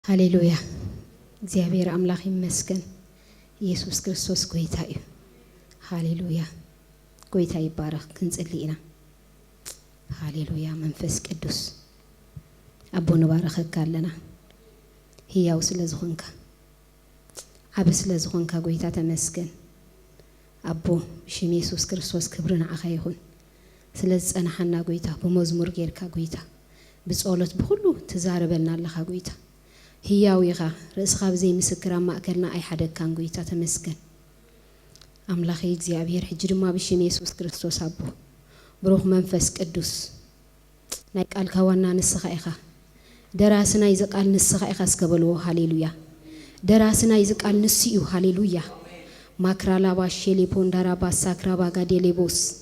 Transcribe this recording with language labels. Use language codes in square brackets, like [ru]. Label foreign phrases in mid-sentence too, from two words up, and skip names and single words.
[ti] ሃሌሉያ [am] እግዚአብሔር አምላክ ይመስገን [ti] ኢየሱስ ክርስቶስ ጌታ እዩ ሃሌሉያ [am] ጌታ ይባረክ [ti] ክንጽልይና ሃሌሉያ መንፈስ ቅዱስ አቦነ ባረከካለና ሕያው ስለዝኾንካ አብ ስለዝኾንካ ጌታ ተመስገን አቦ ሽም ኢየሱስ ክርስቶስ ክብርና አኻ ይሁን ስለጸናሐና ጌታ በመዝሙር ጌርካ ጌታ በጸሎት በሁሉ ተዛረበና አለኻ ጌታ ሕያው ይኻ ርእስኻ በዘይ ምስክር ማእከልና አይ ሓደካን ጌታ ተመስገን አምላኽ እግዚአብሔር ሕጂ ድማ በሽም ኢየሱስ ክርስቶስ አቦ ብሩኽ መንፈስ ቅዱስ ናይ ቃልካ ዋና ንስኻ ኢኻ ደራስና ይዘቃል ንስኻ ኢኻ ስከበልዎ ሃሌሉያ ደራስና ይዘቃል ንስዩ ሃሌሉያ ማክራላ ባሼሌፖ እንዳራባ ሳክራባ ጋዴሌቦስ